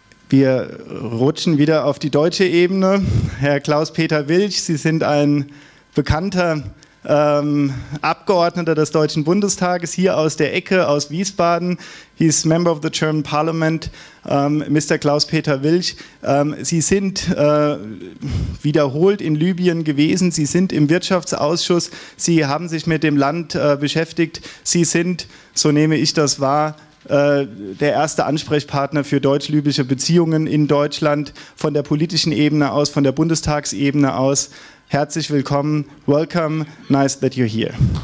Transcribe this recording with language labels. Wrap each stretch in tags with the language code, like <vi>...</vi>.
<de>Wir rutschen wieder auf die deutsche Ebene. Herr Klaus-Peter Wilch, Sie sind ein bekannter Abgeordneter des Deutschen Bundestages, hier aus der Ecke, aus Wiesbaden.</de> <en>He's member of the German Parliament, Mr. Klaus-Peter Wilch.</en> <de>Sie sind wiederholt in Libyen gewesen, Sie sind im Wirtschaftsausschuss, Sie haben sich mit dem Land beschäftigt. Sie sind, so nehme ich das wahr, der erste Ansprechpartner für deutsch-lybische Beziehungen in Deutschland, von der politischen Ebene aus, von der Bundestagsebene aus. Herzlich willkommen,</de> <en>welcome, nice that you're here.</en>